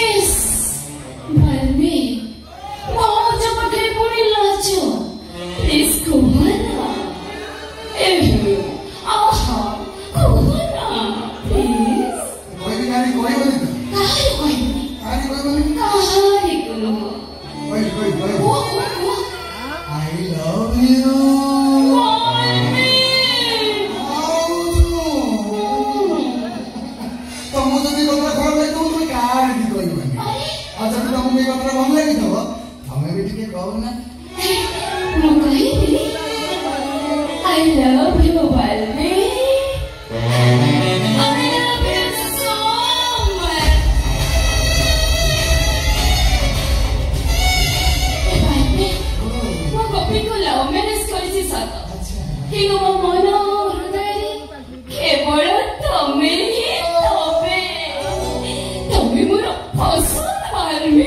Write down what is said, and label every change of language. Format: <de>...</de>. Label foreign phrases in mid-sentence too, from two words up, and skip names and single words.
<or>ଭାଇ ଭାଉଜ ପାଖରେ ପୁଣି ଲାଜ। ପ୍ଲିଜ କୁହନା। ଆହା କୁହନା ପ୍ଲିଜ। କହିବି କାହିଁ କହିବନି ତ? କାହାରି କହିବନି। କାହିଁ କହିବନି? କାହାରି କୁହ।</or> <en>I love you.</en> <or>ତମକୁ ଯଦି କଥା ଖରାପ ଲାଗିଥିବ ତମେ କାହାରି ବି କହିବନି। ଆଉ ଯଦି ତମକୁ ଏଇ କଥାଟା ଭଲ ଲାଗିଥିବ ତମେ ବି ଟିକେ କହୁନା। ମୁଁ କହିବି</or> <en>I love you Balbi. I love you so much.</en> <or>ମୁଁ ଗୋପୀକୁ</or> <en>love marriage</en> <or>କରିଛି ସତ, କିନ୍ତୁ ମୋ ମନ ହୃଦୟରେ କେବଳ ତମେ ହିଁ ତମେ। ତମେ ମୋର ପସନ୍ଦ ବାଲ୍ବି।</or>